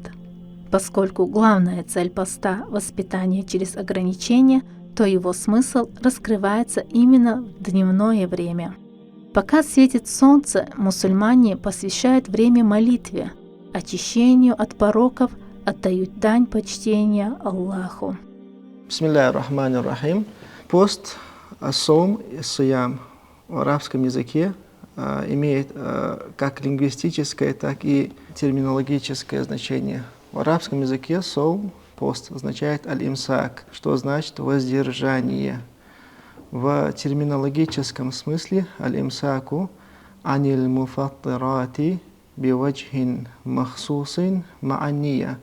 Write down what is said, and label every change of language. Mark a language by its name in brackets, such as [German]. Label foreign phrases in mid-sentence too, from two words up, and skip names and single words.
[Russian] Поскольку главная цель поста – воспитание через ограничения, то его смысл раскрывается именно в дневное время. Пока светит солнце, мусульмане посвящают время молитве, очищению от пороков, отдают дань почтения Аллаху. [Arabic] بسم الله الرحمن الرحيم. [Russian] Пост, саум, сиям в арабском языке имеет как лингвистическое, так и терминологическое значение. В арабском языке саум, пост, означает аль-имсак, что значит воздержание. В терминологическом смысле [Arabic] الإمساك عن المفطرات بوجه مخصوص مع النية.